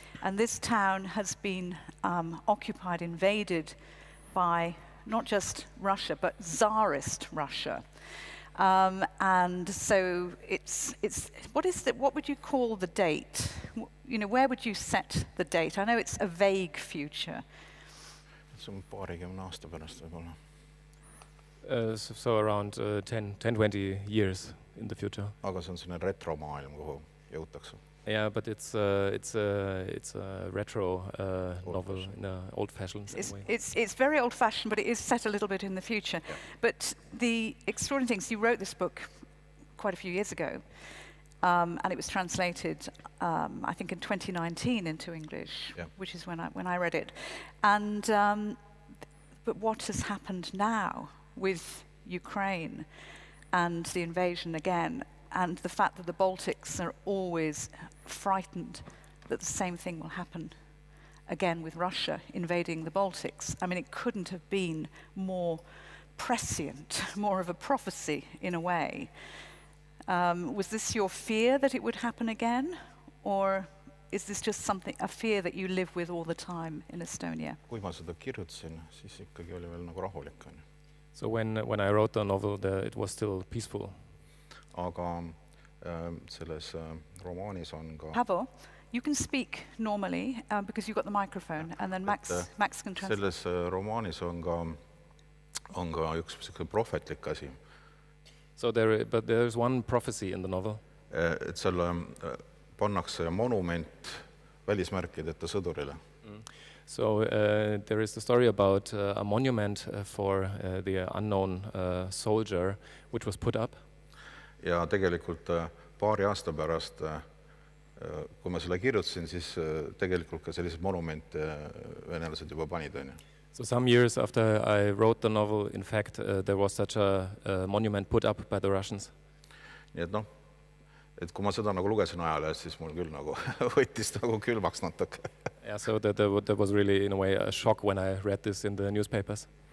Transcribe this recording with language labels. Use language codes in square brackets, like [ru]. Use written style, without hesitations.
[en] And this town has been occupied, invaded by not just Russia, but Tsarist Russia. And so what would you call the date? You know, where would you set the date? I know it's a vague future. [et] See on paarikümne aasta pärast võib-olla. [en] So around 10, 20 years in the future. [et] Aga see on selline retromaailm, kuhu jõutakse. [en] Yeah, but it's a retro novel in an old-fashioned way. It's very old-fashioned, but it is set a little bit in the future. Yeah. But the extraordinary thing is you wrote this book quite a few years ago, and it was translated, I think, in 2019 into English, Yeah. which is when I read it. And but what has happened now with Ukraine and the invasion again, and the fact that the Baltics are always frightened that the same thing will happen again with Russia invading the Baltics. I mean, it couldn't have been more prescient, more of a prophecy in a way. Was this your fear that it would happen again? Or is this just a fear that you live with all the time in Estonia? [et] Kui ma seda kirjutasin, siis ikkagi oli veel nagu rahulik, on ju. [en] So when I wrote the novel, it was still peaceful. [et] Aga selles romaanis on ka [en] Paavo, you can speak normally because you've got the microphone, and then Max can translate. [et] selles romaanis on ka üks selline prohvetlik asi. [en] So there's one prophecy in the novel. [et] Et seal pannakse monument välismärkideta sõdurile. [en] So there is the story about a monument for the unknown soldier, which was put up. [et] Ja tegelikult paari aasta pärast, kui ma selle kirjutasin, siis tegelikult ka sellised monumente venelased juba panid, on ju. [en] So some years after I wrote the novel, in fact, there was such a monument put up by the Russians. [et] Nii et noh, et kui ma seda nagu lugesin ajalehest, siis mul küll nagu võttis nagu külmaks natuke. [en] Yeah, so that was really, in a way, a shock when I read this in the newspapers.